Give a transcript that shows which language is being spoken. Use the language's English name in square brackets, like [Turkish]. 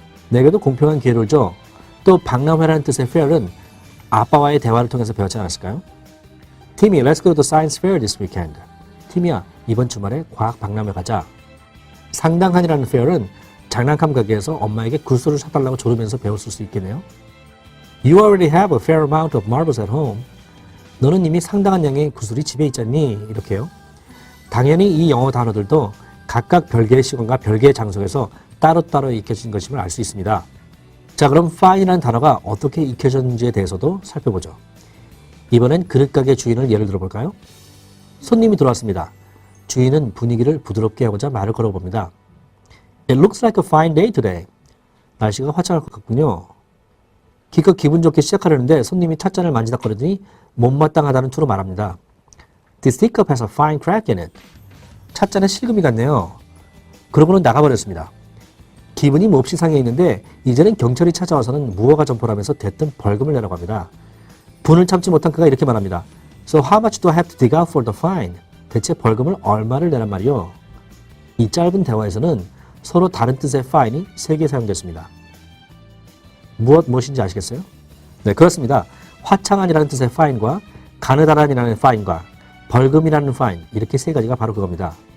[Korean] 내게도 공평한 기회를 줘. 또 박람회라는 뜻의 fair은 아빠와의 대화를 통해서 배웠지 않았을까요? [English] Timmy, let's go to the science fair this weekend. [Korean] 티미야, 이번 주말에 과학 박람회 가자. 상당한이라는 fair은 장난감 가게에서 엄마에게 구슬을 사달라고 조르면서 배웠을 수 있겠네요. [English] You already have a fair amount of marbles at home. [Korean] 너는 이미 상당한 양의 구슬이 집에 있잖니? 이렇게요. 당연히 이 영어 단어들도 각각 별개의 시간과 별개의 장소에서 따로따로 익혀진 것임을 알 수 있습니다. 자, 그럼 fine이라는 단어가 어떻게 익혀졌는지에 대해서도 살펴보죠. 이번엔 그릇가게 주인을 예를 들어볼까요? 손님이 들어왔습니다. 주인은 분위기를 부드럽게 하고자 말을 걸어봅니다. [English] It looks like a fine day today. [Korean] 날씨가 화창할 것 같군요. 기껏 기분 좋게 시작하려는데 손님이 찻잔을 만지작거리더니 못마땅하다는 투로 말합니다. [English] This teacup has a fine crack in it. [Korean] 찻잔에 실금이 갔네요. 그러고는 나가버렸습니다. 기분이 몹시 상해 있는데 이제는 경찰이 찾아와서는 무허가 점포라면서 대뜸 벌금을 내라고 합니다. 분을 참지 못한 그가 이렇게 말합니다. [English] So how much do I have to dig out for the fine? [Korean] 대체 벌금을 얼마를 내란 말이요? 이 짧은 대화에서는 서로 다른 뜻의 fine이 3개 사용됐습니다. 무엇인지 아시겠어요? 네, 그렇습니다. 화창한이라는 뜻의 fine과 가느다란이라는 fine과 벌금이라는 fine, 이렇게 3가지가 바로 그겁니다.